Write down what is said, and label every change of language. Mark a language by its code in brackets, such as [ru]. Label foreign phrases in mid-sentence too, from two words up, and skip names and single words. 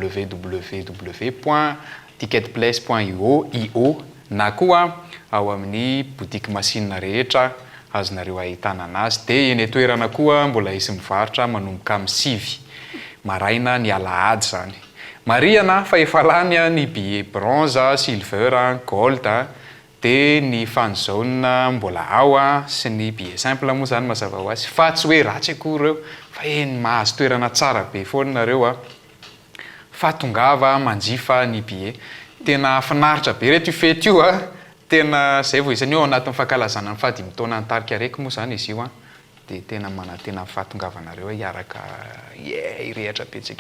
[mg] www.ticketplace.io na koa ao amin'ny boutique machine rehetra azonareo ahitana anazy dia eny toerana koa mbola isy mivarotra manomboka amin'ny 7 maraina ny alahady zany mariana fa efa lany ny billet [en] bronze silver gold [mg] dia ny fan jaune mbola ao sy ny [fr] billet simple [mg] moa zany mazava ho azy fa tsy hoe ratsy akory reo fa eny mahazo toerana tsara be foana nareo fa tongava manjifa ny billet tena finaritra be reto fety io tena zay vao isany eo anatin'ny fankalazana ny fahadimy taona ny tarika raiky moa zany izy io dia tena tena fahatongavanareo hiaraka irehatra betsika